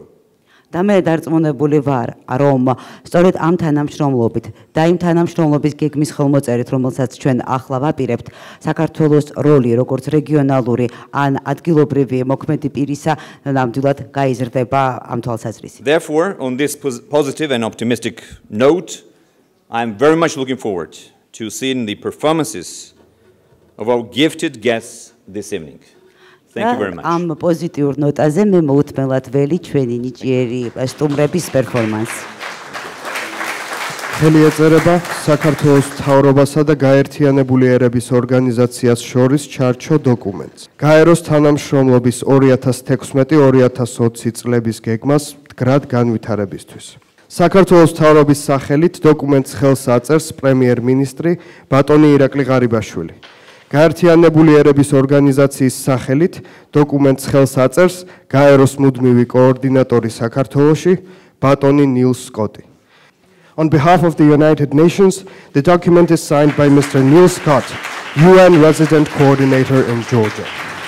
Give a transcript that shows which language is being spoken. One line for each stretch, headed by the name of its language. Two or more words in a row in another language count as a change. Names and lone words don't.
Georgian: და მე დარწმუნებული ვარ, რომ სწორედ ამ თანამშრომლობით და იმ თანამშრომლობის გეგმის ხელმოწერით, რომელსაც ჩვენ ახლა ვაპირებთ, საქართველოს როლი როგორც რეგიონალური ან ადგილობრივი მოქმედი პირისა ნამდვილად გაიზრდება ამ თვალსაზრისით.
English: Therefore, on this positive and optimistic note, I am very much looking forward to seeing the performances of our gifted guests this evening. Thank you very much.
Georgian: ამ პოზიტიურ ნოტაზე მე მოუთმელად ველი ჩვენი ნიჭიერი სტუმრების პერფორმანს. ხელი ეწერება საქართველოს მთავრობასა და გაერთიანებული ერების ორგანიზაციას შორის ჩარჩო დოკუმენტს. გაეროს თანამშრომლობის 2016-2020 წლების გეგმას მდგრად განვითარებისთვის. საქართველოს მთავრობის სახელით დოკუმენტს ხელს აწერს პრემიერ-მინისტრი ბატონი ირაკლი ღარიბაშვილი. გაერთიანებული ერების ორგანიზაციის სახელით დოკუმენტს ხელს აწერს გაეროს მუდმივი კოორდინატორი საქართველოში ბატონი ნილ სკოტი.
English: On behalf of the United Nations, the document is signed by Mr. Neil Scott, UN Resident Coordinator in Georgia.